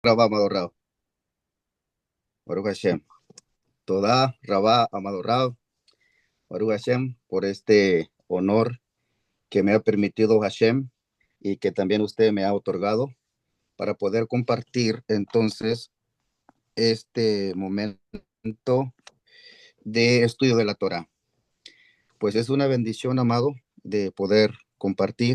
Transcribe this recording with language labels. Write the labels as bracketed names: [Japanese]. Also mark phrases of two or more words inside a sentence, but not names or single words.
[Spanish] Rabá, amado Rab. [Hebrew] ברוך השם. תודה רבה, [Spanish] amado Rab. [Hebrew] ברוך השם, [Spanish] por este honor que me ha permitido Hashem y que también usted me ha otorgado para poder compartir entonces este momento de estudio de la Torah. Pues es una bendición, amado, de poder compartir.